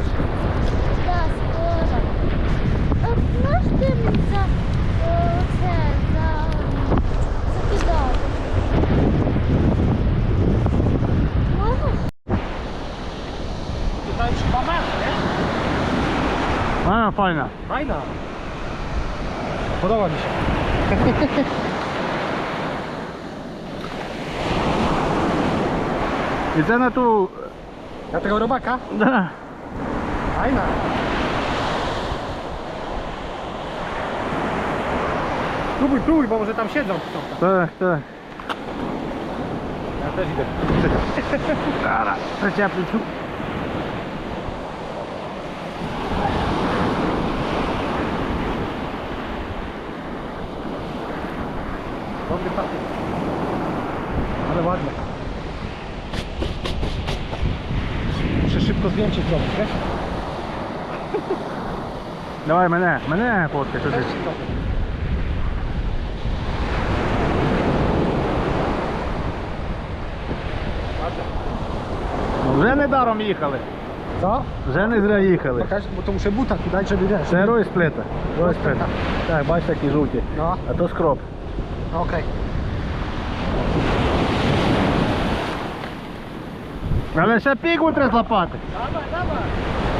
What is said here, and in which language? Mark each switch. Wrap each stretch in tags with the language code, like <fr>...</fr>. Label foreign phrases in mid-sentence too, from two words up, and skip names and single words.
<uk>Так, скоро. Знаєш, ти мені закидати? Можеш? Кидаєш момент, не? А, файна. Файна.</uk> <pl>Podoba mi się.</pl> <uk>І це на ту...</uk> <pl>Na tego robaka?</pl> <uk>Да.</uk> <pl>Fajna. Próbuj, bo może tam siedzą.</pl> <uk>Так, так.</uk> <pl>Ja też idę.</pl> <uk>Зараз, причеплю цю.</uk> <pl>Dobry papier. Ale ładne. Muszę szybko zdjęcie zrobić, wiesz?</pl> <uk>Давай мене фоткай туди. Вже недаром їхали.</uk> <pl>Co?</pl> <uk>Вже не зря їхали.</uk> <pl>Pokaż, bo to muszę buta tu dać, żeby wiesz.</pl> <uk>Це ройсплета. Ройсплета. Так, бачиш, такі жовті.</uk> <pl>No,</pl> <uk>А то скроп.</uk> <pl>okej.</pl> <uk>Але ще пігу треба злапати.</uk> <pl>Dawaj, dawaj.</pl>